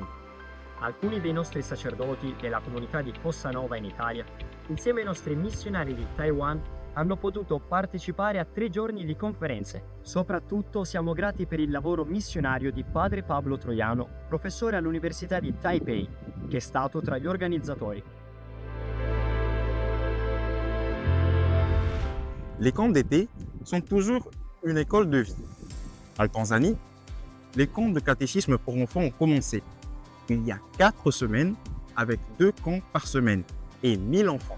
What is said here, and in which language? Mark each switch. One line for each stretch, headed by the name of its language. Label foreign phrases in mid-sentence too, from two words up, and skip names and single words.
Italian: Alcuni dei nostri sacerdoti della comunità di Fossa Nova in Italia, insieme ai nostri missionari di Taiwan, hanno potuto partecipare a 3 giorni di conferenze. Soprattutto siamo grati per il lavoro missionario di Padre Pablo Troiano, professore all'Università di Taipei, che è stato tra gli organizzatori.
French: Les camps d'été sont toujours une école de vie. En Tanzanie, les camps de catéchisme pour enfants ont commencé il y a 4 semaines avec 2 camps par semaine et 1000 enfants.